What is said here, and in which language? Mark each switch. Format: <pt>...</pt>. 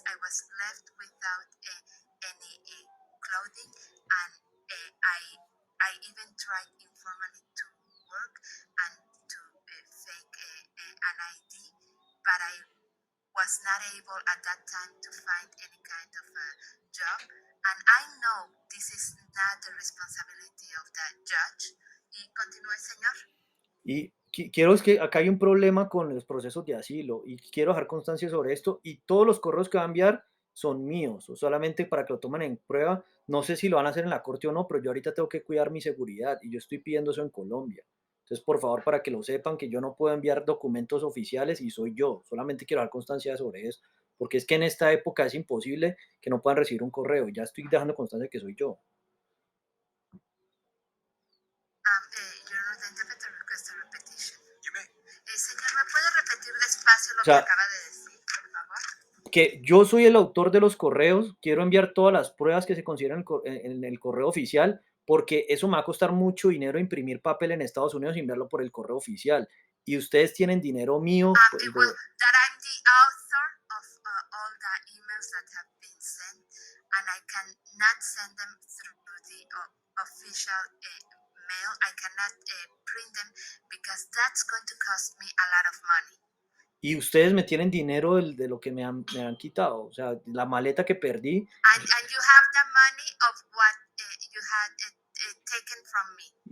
<en>I was left without any clothing, and I even tried informally to work and to fake an ID, but I was not able at that time to find any kind of job. And I know this is not the responsibility of the judge.</en> <es>Y continúe, señor. Y quiero es que acá hay un problema con los procesos de asilo y quiero dejar constancia sobre esto y todos los correos que va a enviar son míos, o solamente para que lo tomen en prueba. No sé si lo van a hacer en la corte o no, pero yo ahorita tengo que cuidar mi seguridad y yo estoy pidiendo eso en Colombia. Entonces, por favor, para que lo sepan, que yo no puedo enviar documentos oficiales y soy yo. Solamente quiero dar constancia sobre eso, porque es que en esta época es imposible que no puedan recibir un correo. Ya estoy dejando constancia de que soy yo.</es> <en>Your Honor, the interpreter requests a repetition. You may.</en> <es>Señor, ¿me puede repetir despacio lo O sea, que acaba de decir, por favor? que yo soy el autor de los correos, quiero enviar todas las pruebas que se consideran en el correo oficial, porque eso me va a costar mucho dinero imprimir papel en Estados Unidos y enviarlo por el correo oficial. Y ustedes tienen dinero mío, pues,</es> <en>Well, that I'm the author of all the emails that have been sent, and I cannot send them through the official mail. I cannot print them because that's going to cost me a lot of money.</en> <es>y ustedes me tienen dinero de lo que me han quitado. O sea, la maleta que perdí</es> <en>And you have the money of what you had taken from me.</en>